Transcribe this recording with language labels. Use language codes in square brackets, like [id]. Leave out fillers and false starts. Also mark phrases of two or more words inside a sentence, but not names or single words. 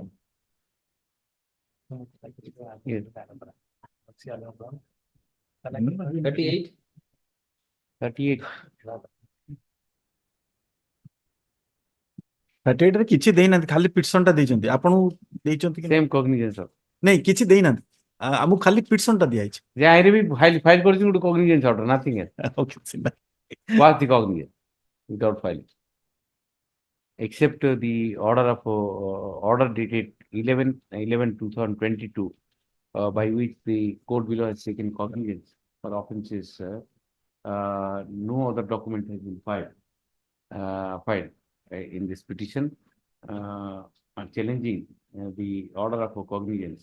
[en] Yes. 38. 38. [or] 38 ରେ କିଛି ଦେଇନାହାନ୍ତି, ଖାଲି ପିଟିସନ ଟା ଦେଇଛନ୍ତି। ଆପଣଙ୍କୁ ଦେଇଛନ୍ତି କି [en] Same cognizance of. [or] ନାଇଁ, କିଛି ଦେଇନାହାନ୍ତି। ଆମକୁ ଖାଲି ପିଟିସନ ଟା ଦିଆଯାଇଛି। ଯେ ଆଇରେ ବି ଫାଇଲ କରିଛି ଗୋଟେ [en] cognizance order, nothing else. Okay, What's the cognizance without filing? Except the order of order dated 11/11/2022 by which the court below has taken cognizance for offences, no other document has been filed in this petition, challenging the order of cognizance.